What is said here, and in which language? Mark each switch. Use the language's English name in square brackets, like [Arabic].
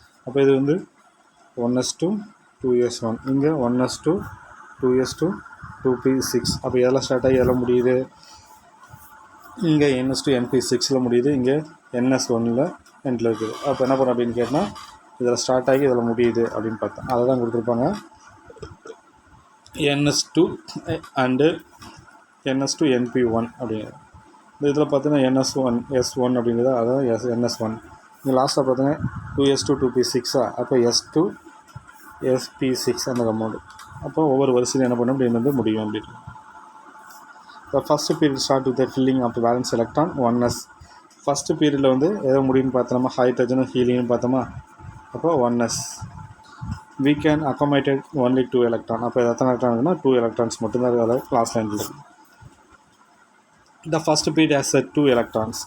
[Tamil] அப்போ இது வந்து 1s2, 2s1. இங்கே 1s2, 2s2, 2p6. அப்போ எதெல்லாம் ஸ்டார்ட் ஆகி எல்லாம் முடியுது, இங்கே NS2 NP6 முடியுது, இங்கே NS1 எண்டில் இருக்குது. அப்போ என்ன பண்ணுறோம் அப்படின்னு கேட்டால் இதில் ஸ்டார்ட் ஆகி இதில் முடியுது அப்படின்னு பார்த்தோம். அதை தான் கொடுத்துருப்பாங்க. NS2 அண்டு NS2 NP1 அப்படிங்கிறது. இந்த இதில் பார்த்தீங்கன்னா S1 அப்படிங்கிறது அதான் NS1. இங்கே லாஸ்ட்டாக பார்த்தீங்கன்னா 2S2 2P6 அப்போ S2 SP6 அந்த கம்பவுண்டு. அப்போ ஒவ்வொரு வரிசையில் என்ன பண்ண அப்படின்னு வந்து முடியும் அப்படின்னு. [English] The first period start with the filling of the valence electron 1s. [Tamil] First பீரியடில் வந்து எதோ முடியும்னு பார்த்தோமா, ஹைட்ரஜனும் ஹீலியம் பார்த்தோமா, அப்போ 1s. [English] we can accommodate only 2 electron. [Tamil] அப்போ எத்தனை எலக்ட்ரான் இருக்குன்னா 2 electrons மட்டும்தான் இருக்குது லாஸ்ட் லைனில் இருக்குது. [English] The first period has 2 electrons.